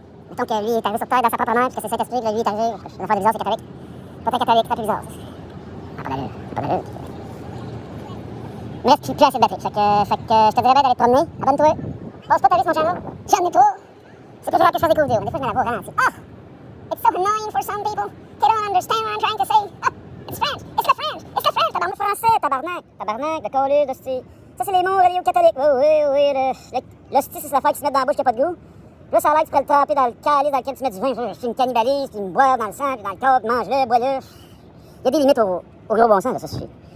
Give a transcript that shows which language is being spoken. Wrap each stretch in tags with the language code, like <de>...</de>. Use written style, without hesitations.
<fr>Mettons que lui est arrivé sur terre dans sa propre mère, puis que c'est Saint-Esprit, que lui est arrivé. Une affaire bizarre, c'est catholique. Pas très catholique, c'est plus bizarre. Pas d'allure. Mais plus assez de batterie. Fait que je te dirais bien d'aller te promener. Abonne-toi. Passe pas ta vie sur mon channel. J'en ai trop. C'est toujours que je fais des vidéos. Des fois, je mets la voix ralentie.</fr> <en>It's so annoying for some people. They don't understand what I'm trying to say. It's French. It's the French.</en> <fr>Tabarnak français, tabarnak, de coller, d'hostie. Ça, c'est les mots reliés aux catholiques. Oui. L'hostie, c'est cette affaire qui se met dans la bouche qui a pas de goût. Puis là, ça a l'air que tu pourrais le tremper dans le calice dans lequel tu mets du vin. C'est une cannibalise, puis me boire dans le sang, puis dans le corps, puis mange-le, bois-le. Il y a des limites au gros bon sens, là, ça suffit.</fr>